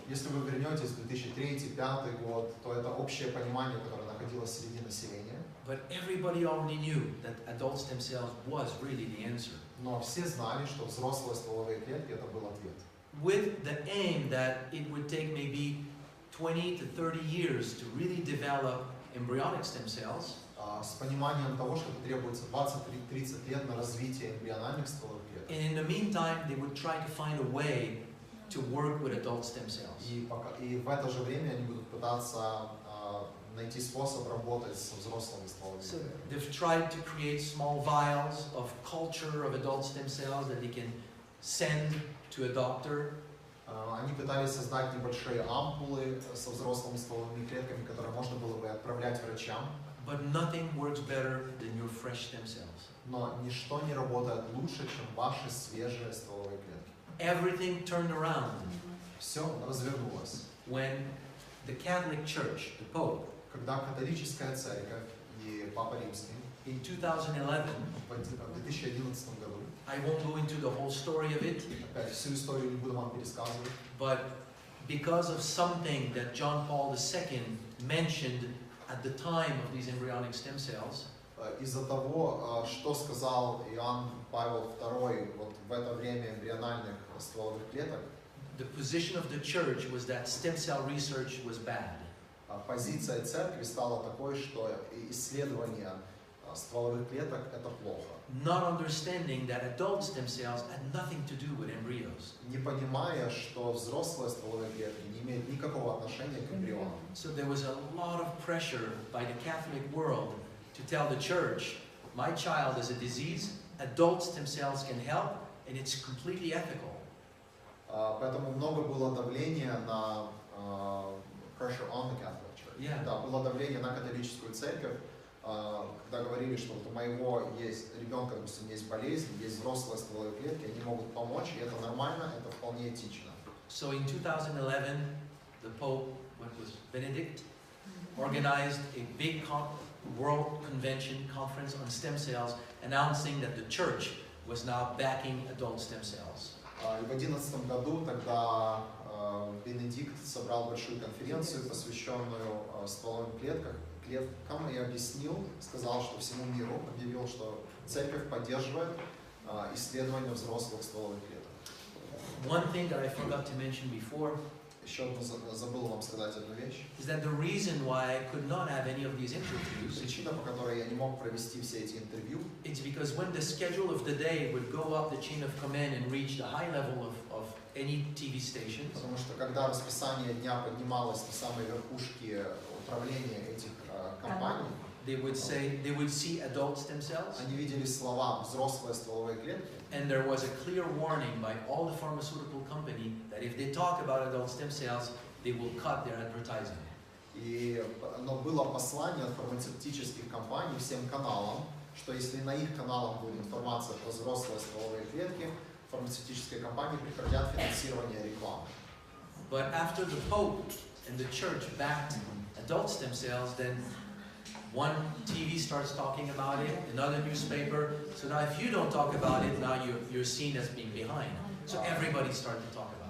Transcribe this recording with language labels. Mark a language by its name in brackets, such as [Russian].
[Russian] Если вы вернетесь в 2003-2005 год, то это общее понимание, которое находилось среди населения. [English] But everybody already knew that adult stem cells was really the answer. [Russian] Но все знали, что взрослые стволовые клетки это был ответ. [English] With the aim that it would take maybe 20 to 30 years to really develop embryonic stem cells, [Russian] С пониманием того, что требуется 20-30 лет на развитие эмбриональных стволовых клеток. [English] and in the meantime they would try to find a way to work with adult stem cells. [Russian] И в это же время они будут пытаться найти способ работать со взрослыми стволовыми [English] So [Russian] клетками. [English] they've tried to create small vials of culture of adult stem cells that they can send to a doctor. [Russian] Они пытались создать небольшие ампулы со взрослыми стволовыми клетками, которые можно было бы отправлять врачам. [English] But nothing works better than your fresh stem cells. [Russian] Но ничто не работает лучше, чем ваши свежие стволовые клетки. [English] Everything turned around [Russian] Все развернулось. [English] when the Catholic Church, the Pope, [Russian] Когда католическая церковь и Папа Римский [English] in 2011, [Russian] в 2011 году, [English] I won't go into the whole story of it, [Russian] опять всю историю не буду вам пересказывать, [English] but because of something that John Paul II mentioned at the time of these embryonic stem cells, [Russian] из-за того, что сказал Иоанн Павел II вот в это время эмбриональных стволовых клеток, [English] the position of the church was that stem cell research was bad. [Russian] позиция церкви стала такой, что исследование стволовых клеток это плохо. [English] Not understanding that adult stem cells had nothing to do with embryos. [Russian] Не понимая, что взрослые стволовые клетки не имеют никакого отношения к эмбрионам. [English] So there was a lot of pressure by the Catholic world to tell the church, my child has a disease, adult stem cells can help, and it's completely ethical. [Russian] Поэтому много было давления на [English] pressure on the Catholic Church. Yeah. [Russian] Да, было давление на католическую церковь, когда говорили, что вот у моего есть ребенка, допустим, есть болезнь, есть взрослые стволовые клетки, они могут помочь, и это нормально, это вполне этично. [English] So in 2011, the Pope, what was Benedict, organized a big world convention conference on stem cells, announcing that the church was now backing adult stem cells. [Russian] И в 2011 году тогда Бенедикт собрал большую конференцию, посвященную стволовым клеткам, и объяснил, сказал, что всему миру, объявил, что церковь поддерживает исследование взрослых стволовых клеток. [English] One thing that I forgot to mention before [Russian] Еще забыл вам сказать одну вещь. [English] is that the reason why I could not have any of these interviews, [Russian] Причина, по которой я не мог провести все эти интервью, [English] it's because when the schedule of the day would go up the chain of command and reach the high level of any TV stations, [Russian] потому что когда расписание дня поднималось на самой верхушке управления этих компаний, [English] they would see adult stem cells, [Russian] они видели слова «взрослые стволовые клетки», [English] and there was a clear warning by all the pharmaceutical company that if they talk about adult stem cells, they will cut their advertising. [Russian] но было послание от фармацевтических компаний всем каналам, что если на их каналах будет информация про взрослые стволовые клетки, фармацевтические компании прекратят финансирование рекламы. [English] But after the Pope and the Church backed adult stem cells, then one TV starts talking about it, another newspaper. So now if you don't talk about it, now you're seen as being behind. So everybody started to talk about it.